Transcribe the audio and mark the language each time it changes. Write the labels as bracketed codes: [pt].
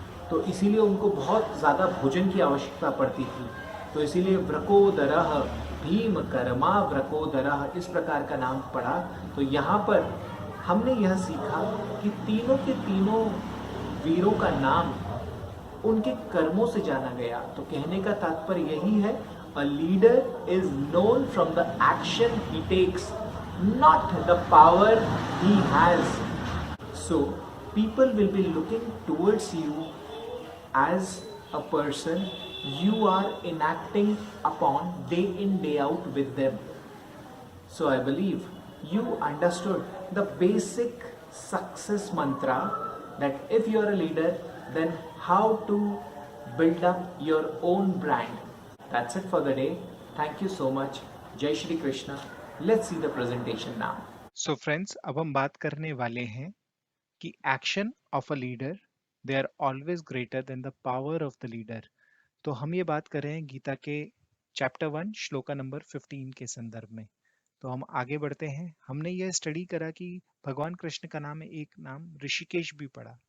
[hi] तो इसीलिए उनको बहुत ज़्यादा भोजन की आवश्यकता पड़ती थी। तो इसीलिए व्रकोदरः, भीम कर्मा व्रकोदरः, इस प्रकार का नाम पड़ा। तो यहाँ पर हमने यह सीखा कि तीनों के तीनों वीरों का नाम उनके कर्मों से जाना गया। तो कहने का तात्पर्य यही है, [en] a leader is known from the action he takes, not the power he has. So people will be looking towards you as a person you are enacting upon day in day out with them. So I believe you understood the basic success mantra, that if you are a leader, then how to build up your own brand. That's it for the day. Thank you so much. Jai Shri Krishna. Let's see the presentation now. So friends, [hi] अब हम बात करने वाले हैं कि [en] Action of a leader they are always greater than the power of the leader. [hi] तो हम ये बात कर रहे हैं गीता के चैप्टर 1 श्लोका नंबर 15 के संदर्भ में। तो हम आगे बढ़ते हैं। हमने यह स्टडी करा कि भगवान कृष्ण का नाम एक नाम ऋषिकेश भी पड़ा।